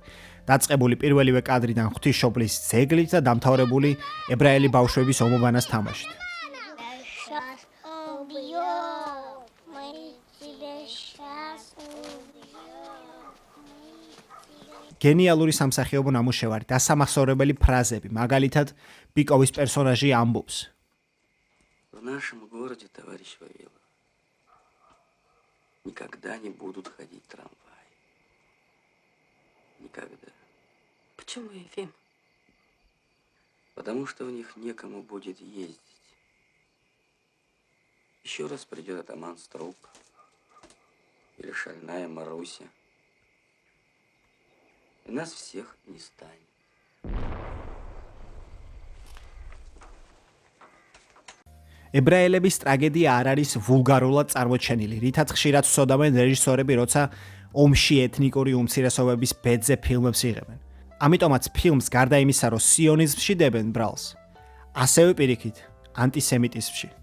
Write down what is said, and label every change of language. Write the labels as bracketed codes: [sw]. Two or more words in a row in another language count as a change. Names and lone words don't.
[ka] დაწყებული პირველივე კადრიდან ღვთისმშობლის ძეგლით და დამთავრებული ებრაელი ბავშვების ომობანას თამაშით. გენიალური სამსახიობო ნამუშევარი, დასამახსოვრებელი ფრაზები, მაგალითად, ბიკოვის პერსონაჟი ამბობს. [ru] В нашем городе, товарищ Вавилов, никогда не будут ходить трамваи. Никогда. Почему, Ефим? Потому что в них некому будет ездить. Еще раз придет атаман Струк или шальная Маруся. И нас всех не станет. [ka] ებრაელების ტრაგედია არ არის ვულგარულად წარმოჩენილი, რითაც ხშირად ვსვდამენ რეჟისორები, როცა ომში ეთნიკური უმცირესობების ბედზე ფილმებს იღებენ. ამიტომაც ფილმს გარდა იმისა, რომ სიონიზმში დებენ ბრალს, ასევე პირიქით, ანტისემიტიზმში.